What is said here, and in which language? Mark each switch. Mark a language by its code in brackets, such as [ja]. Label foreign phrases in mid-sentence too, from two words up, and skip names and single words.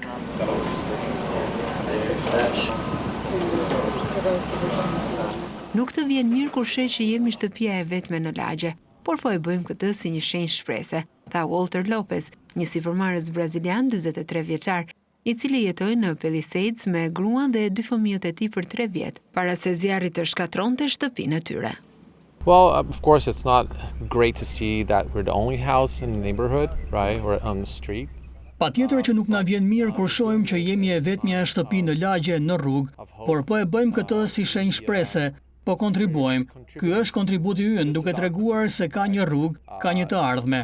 [sq] Nuk të vjen mirë kur sheh që jemi shtëpia e vetme në lagje, por po e bëjmë këtë si një shenjë shprese, tha Walter Lopez, një sipërmarrës brazilian 43 vjeçar, i cili jetoi në Palisades me gruan dhe 2 fëmijët e tij për 3 vjet, para se zjarri të shkatronte shtëpinë e tyre. [en] Well, of course, it's not great to see that we're the only house in the neighborhood, right, or on the street. [sq] Patjetër që nuk na vjen mirë kur shohim që jemi e vetmja shtëpi në lagje në rrugë, por po e bëjmë këtë si shenjë shprese, po kontribuojmë. Ky është kontributi ynë duke treguar se ka një rrugë, ka një të ardhme.